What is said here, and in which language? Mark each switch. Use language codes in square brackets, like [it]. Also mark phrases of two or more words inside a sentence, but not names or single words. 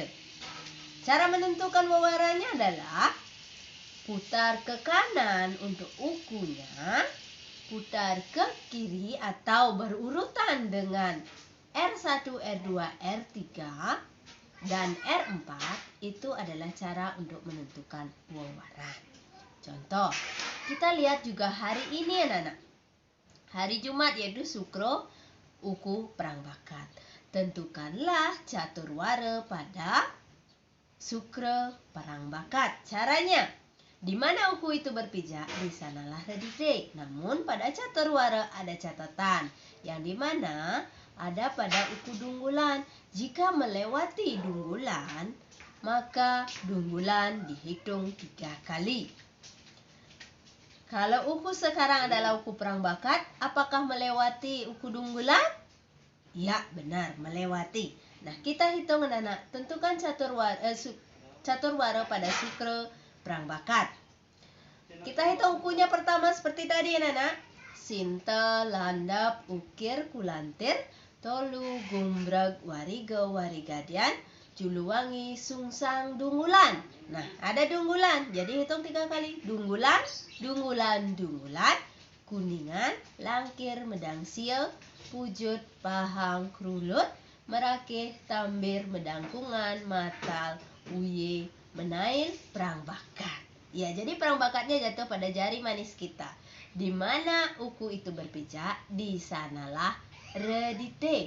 [id] Cara menentukan wawarannya adalah putar ke kanan untuk ukunya, putar ke kiri atau berurutan dengan R1, R2, R3, dan R4 itu adalah cara untuk menentukan wawaran. Contoh, kita lihat juga hari ini anak-anak. Hari Jumat yaitu Sukra, uku perang bakat. Tentukanlah caturwara pada Sukra perang bakat. Caranya, di mana uku itu berpijak, di sanalah redite. Namun pada caturwara ada catatan, yang dimana ada pada uku dunggulan. Jika melewati dunggulan, maka dunggulan dihitung 3 kali. Kalau uku sekarang adalah uku perang bakat, apakah melewati uku dunggulan? Ya, benar, melewati. Nah, kita hitung anak-anak. Tentukan caturwara pada Sukra perang bakat. Kita hitung ukunya pertama seperti tadi anak-anak. Sintel, landap, ukir, kulantir, tolu gumbrag wariga warigadian juluwangi sungsang dungulan. Nah, ada dungulan. Jadi hitung 3 kali. Dungulan, dungulan, dungulan, kuningan, langkir, medang sio, pujut, pahang, krulut, merakeh, tambir, medangkungan, matal, uye, menail, perang bakat. Ya, jadi perang bakatnya jatuh pada jari manis kita. Di mana uku itu berpijak, di sanalah redite.